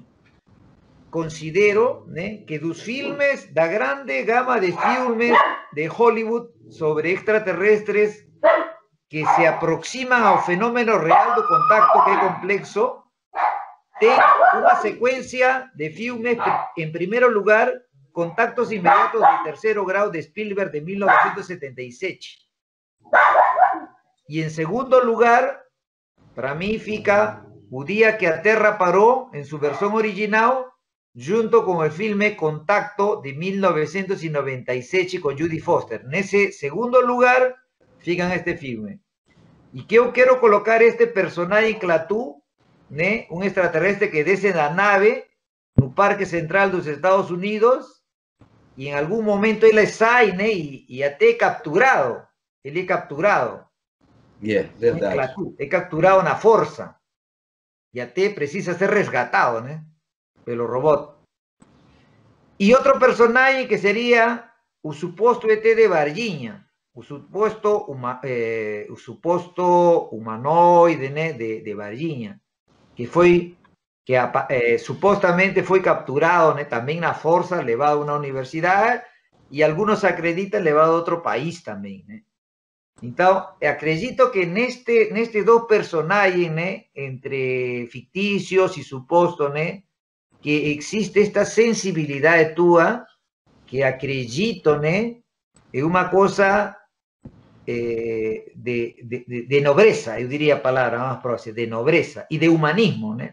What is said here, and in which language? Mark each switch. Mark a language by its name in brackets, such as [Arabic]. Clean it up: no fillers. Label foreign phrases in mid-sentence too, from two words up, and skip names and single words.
[Portuguese] Considero, né, que dos filmes, da grande gama de filmes de Hollywood sobre extraterrestres que se aproximan ao fenômeno real do contacto, que é complexo, tem uma sequência de filmes, em primeiro lugar, Contactos Inmediatos de Terceiro Grau de Spielberg, de 1977. E em segundo lugar, para mim fica O Dia que a Terra Parou, em sua versão original, [Spanish] junto con el filme Contacto de 1997 con Judy Foster. En ese segundo lugar, fican este filme. Y que yo quiero colocar este personaje Clatú, ¿né? Un extraterrestre que desce la nave no Parque Central de los Estados Unidos, y en algún momento él sai, ¿né? Y até capturado. Él es capturado. [Portuguese] Verdade. [Spanish] Clatú, es capturado [Portuguese] na força. Y até precisa ser resgatado, ¿né? Pelo robot. Y otro personaje que sería o suposto ET de Varginha, o suposto humanoide, né, de Varginha, que supostamente foi capturado, né, também na força, levado a uma universidade, [Spanish] e algunos acreditan [Portuguese] levado a outro país também, né? Então, acredito que nestes [Spanish] dos personajes, [Portuguese] né, entre fictícios e supostos, né, que existe esta sensibilidade tua, que acredito, né, é uma coisa de nobreza, eu diria a palavra mais próxima, de nobreza e de humanismo, né?